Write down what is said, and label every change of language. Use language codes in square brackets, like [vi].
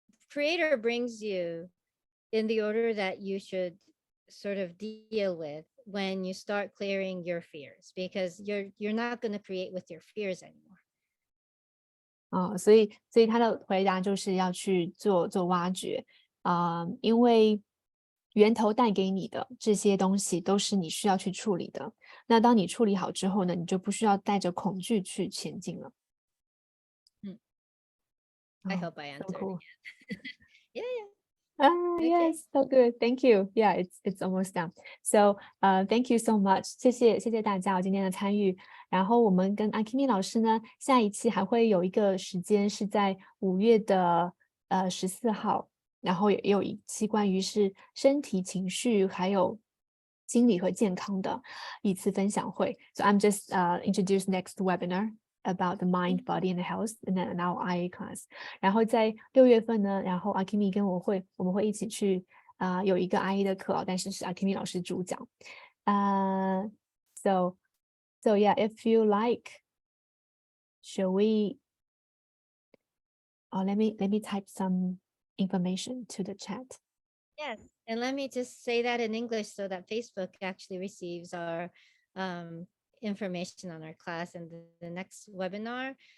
[en] Creator brings you in the order that you should sort of deal with when you start clearing your fears because you're not going to create with your fears anymore. [zh] 所以他的回答就是要去做挖掘因为源头带给你的这些东西都是你需要去处理的。那当你处理好之后呢，你就不需要带着恐惧去前进了。 [en] I hope I So answered. cool. Yeah. Okay. Yes, so good. Thank you. Yeah, it's almost done. So, thank you so much. [zh] 谢谢大家今天的参与。然后我们跟 Akemi 老师呢，下一期还会有一个时间是在5月的14号，然后也有一期关于是身体、情绪还有心理和健康的一次分享会。 [en] So I'm just introduce next webinar about the mind, body and health, and then our IA class. [zh] 然后在6月份呢，然后 Akemi 跟我们会一起去有一个 IA 的课但是 Akemi 老师主讲。 [en] So yeah, if you like, shall we? Let me type some information to the chat. Yes. And let me just say that in English so that Facebook actually receives our information on our class and the next webinar.